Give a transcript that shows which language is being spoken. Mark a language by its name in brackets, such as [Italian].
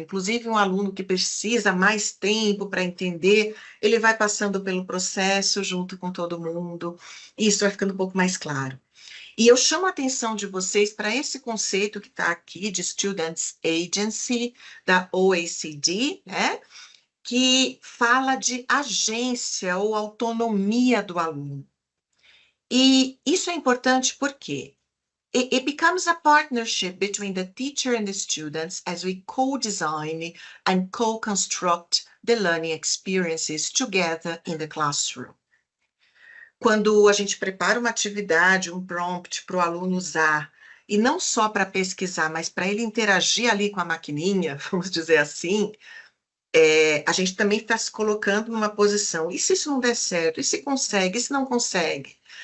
[Portuguese] Inclusive, um aluno que precisa mais tempo para entender, ele vai passando pelo processo junto com todo mundo, e isso vai ficando um pouco mais claro. E eu chamo a atenção de vocês para esse conceito que está aqui de Students Agency, da OECD, né? Que fala de agência ou autonomia do aluno. E isso é importante porque [English] it becomes a partnership between the teacher and the students as we co-design and co-construct the learning experiences together in the classroom. [Portuguese] Quando a gente prepara uma atividade, um prompt para o aluno usar, e não só para pesquisar, mas para ele interagir ali com a maquininha, vamos dizer assim, a gente também está se colocando numa posição, e se isso não der certo? E se consegue? E se não consegue?